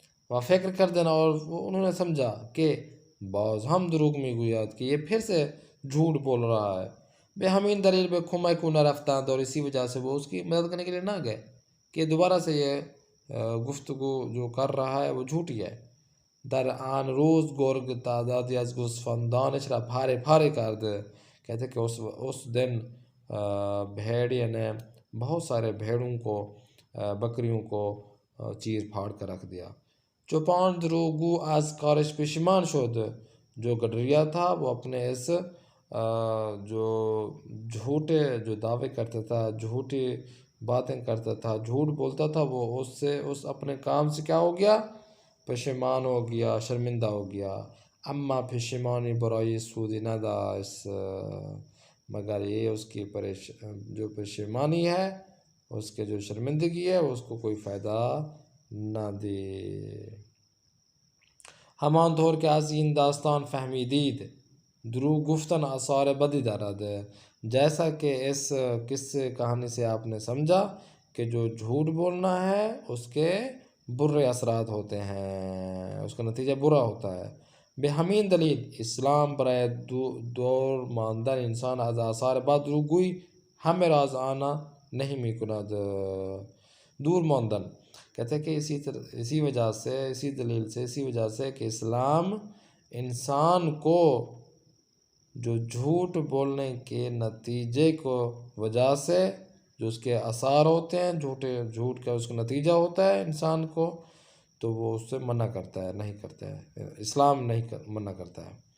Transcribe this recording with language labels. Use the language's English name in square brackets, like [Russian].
[Persian] و فکر کردن [Urdu] اور انہوں نے سمجھا کہ [Persian] باز ہم دروغ میگوید [Urdu] کہ یہ پھر سے جھوٹ بول رہا ہے. [Persian] بے ہمین دلیل به کمک او نرفتند [Urdu] اور اسی وجہ سے وہ اس کی مدد کرنے کے لیے نہ گئے کہ دوبارہ سے یہ گفتگو جو کر رہا ہے وہ جھوٹی ہے. [Persian] در آن روز گرگ تعدادی از گوسفندانش را پاره پاره کرد. [Urdu] کہتے کہ اس دن بھیڑیا نے بہت سارے بھیڑوں کو، بکریوں کو چیر پھاڑ کر رکھ دیا. [Persian] چوپان دروغگو از کارش پشیمان شد. [Urdu] جو گڈریا تھا وہ اپنے اس جو جھوٹے جو دعوے کرتا تھا، جھوٹی باتیں کرتا تھا، جھوٹ بولتا تھا، وہ اس اپنے کام سے کیا ہو گیا؟ پشیمان ہو گیا، شرمندہ ہو گیا. [Persian] اما پشیمانی برای سودی نداشت، [Urdu] مگر یہ اس کی جو پشیمانی ہے، اس کے جو شرمندگی ہے اس کو کوئی فائدہ نہ دی. [Persian] همان طور که از این داستان فهمیدید دروغ گفتن آثار بدی دارد. [Urdu] جیسا کہ اس قصے کہانی سے آپ نے سمجھا کہ جو جھوٹ بولنا ہے اس کے برے اثرات ہوتے ہیں، اس کا نتیجہ برا ہوتا ہے. [Persian] به همین دلیل اسلام برای دور ماندن انسان از آثار بد روگویی همه را از آن نہیں میکند. دور ماندن [Urdu] کہتے ہیں کہ اسی وجہ سے، اسی دلیل سے، اسی وجہ سے کہ اسلام انسان کو جو جھوٹ بولنے کے نتیجے کو وجہ سے جو اس کے آثار ہوتے ہیں، جھوٹ کا اس کا نتیجہ ہوتا ہے انسان کو، تو وہ اس سے منع کرتا ہے، نہیں کرتا ہے، اسلام نہیں منع کرتا ہے۔